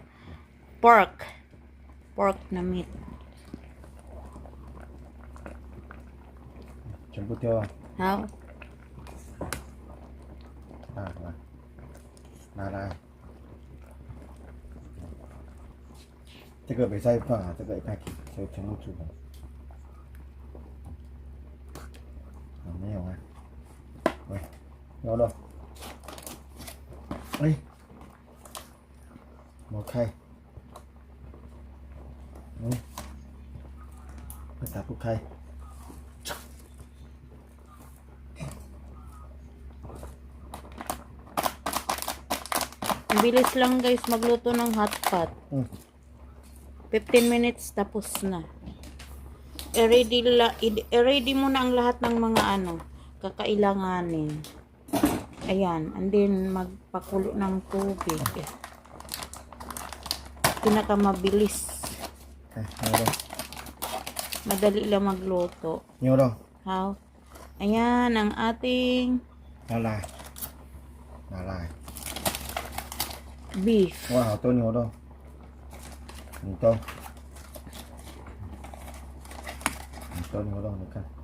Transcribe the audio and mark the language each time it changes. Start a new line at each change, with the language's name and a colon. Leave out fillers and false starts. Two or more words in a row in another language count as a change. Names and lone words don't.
English: Pork. Pork na meat.
Chinese: 全部丢啊！
English: How?
Chinese: 拿来。这个没再放啊，这个一开始就全部煮了。啊，没有啊。喂，有了。哎，我开。为啥不开？
Filipino: Ang bilis lang guys magluto ng hotpot. 15 minutes tapos na. I-ready mo na ang lahat ng mga kakailanganin. Ayan, and then magpakulo ng tubig. Pinakamabilis. Madali lang magluto.
Chinese: 牛肉，
English: How?
Filipino: Ayan, ang ating
Chinese: 拿来，拿来。
Filipino: beef.
Chinese: 哇，好多牛肉，很多，很多牛肉，你看。